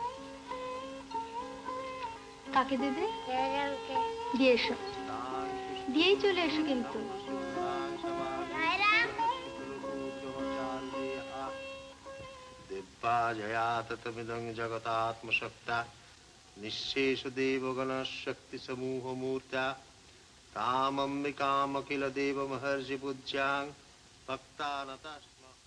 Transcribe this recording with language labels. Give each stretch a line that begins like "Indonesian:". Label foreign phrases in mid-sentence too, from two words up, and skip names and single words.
Bangla: কাকে দেবে? দিয়ে এসো, দিয়েই চলে এসো কিন্তু।
Sanskrit: दिव्या जया ततमिदं जगतात्मशक्ता निःशेष देवगण शक्ति समूह मूर्त्या तामम्बिकामखिल देव महर्षि पूज्यां भक्तानता स्म।